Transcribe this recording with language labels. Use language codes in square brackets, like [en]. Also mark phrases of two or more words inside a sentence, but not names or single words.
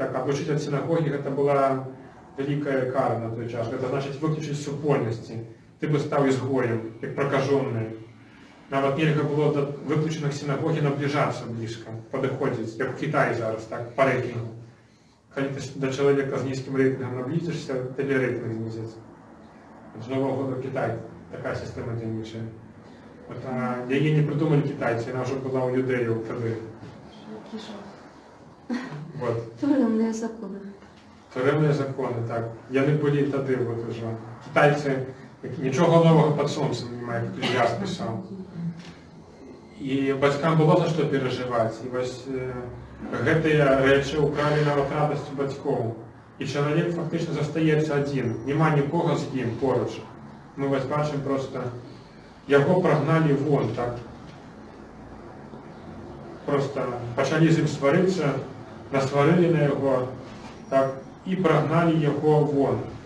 [be] Так, адлучыць ад сінагогі гэта была вялікая кара на той час. Гэта значыць выключыць супольнасці. Ты бы стаў ізгоем, як пракажоны. Нават нельга было да выключаных сінагогі набліжацца блізка, падыходзіць, як у Кітаі зараз, так, па рэйтынгу. [ru] когда ты до человека с низким рейтингом наблизишься, тебе рейтинг снизится. С Нового года Китай, такая система денежная. Вот, ее не придумали китайцы, она уже была у юдеев тогда. Вот. Тюремные законы. Тюремные законы, так. [uk] Яны були тоді, от уже. Китайці нічого нового під сонцем немає, як Ільяс писав. І батькам було за що переживати. [be] І ось гэтыя речі украли нават радасць батькоў. І чалавек фактично застаецца адзін. Нема нікога з ім поруч. Мы вось бачым просто, яго прагналі вон, так. Просто пачалі з ім сварыцца, насварылі на яго, так, і прагналі яго вон.